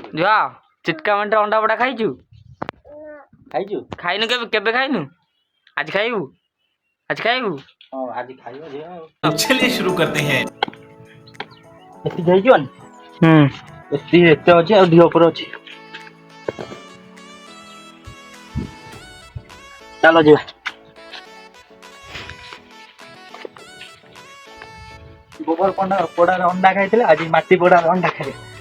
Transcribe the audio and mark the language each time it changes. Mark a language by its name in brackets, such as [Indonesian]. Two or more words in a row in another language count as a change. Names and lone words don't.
[Odia] ଯା ଚିଟକା ମେଣ୍ଟରେ ଅଣ୍ଡା ପୋଡ଼ା ଖାଇଛୁ? ଖାଇଛୁ? ଖାଇନୁ କେବେ କେବେ ଖାଇନୁ? ଆଜି ଖାଇବୁ? ଆଜି ଖାଇବୁ? ହଁ ଆଜି ଖାଇବା ଝିଅ ଆଉ। [Hindi] चलिए शुरू करते हैं। [Odia] ଏତିକି ହେଇଯିବନି? ଏତିକି ଏତେ ଅଛି ଆଉ ଢିଅ ଉପରେ ଅଛି। ଚାଲ ଯିବା। ଗୋବର ପୋଡାର ଅଣ୍ଡା ଖାଇଥିଲେ ଆଜି ମାଟି ପୋଡାର ଅଣ୍ଡା ଖାଇବେ।